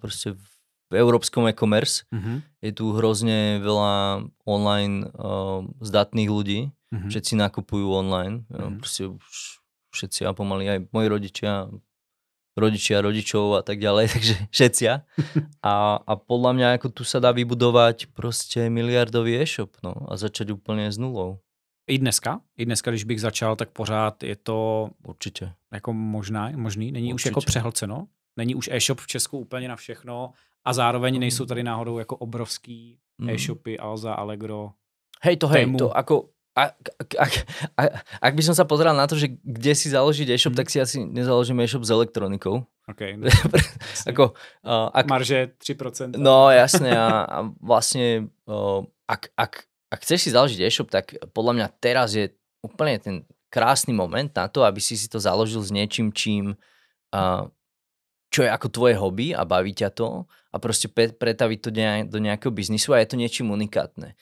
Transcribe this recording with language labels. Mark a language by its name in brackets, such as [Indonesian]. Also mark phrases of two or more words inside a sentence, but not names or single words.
[Slovak] proste v európskom e-commerce. Je tu hrozne veľa online zdatných ľudí. Všetci nakupujú online. Proste všetci a pomaly aj moji rodičia rodičia, rodičov a tak ďalej, takže všetcia. A podľa mňa ako tu sa dá vybudovať proste miliardový e-shop, no, a začať úplně s nulou. [Czech] I dneska, když bych začal, tak pořád je to určitě jako možný, není už jako přehlceno, není už e-shop v Česku úplně na všechno a zároveň nejsou tady náhodou jako obrovský e-shopy, Alza, Allegro, [Slovak] hej, to ako ak by som sa pozeral na to, že kde si založiť e-shop, tak si asi nezaložím e-shop s elektronikou. Okay, ako, marže 3%. No jasne a vlastne ak chceš si založiť e-shop, tak podľa mňa teraz je úplne ten krásny moment na to, aby si to založil s niečím, čo je ako tvoje hobby a baví ťa to a proste pretaviť to do nejakého biznisu a je to niečím unikátne.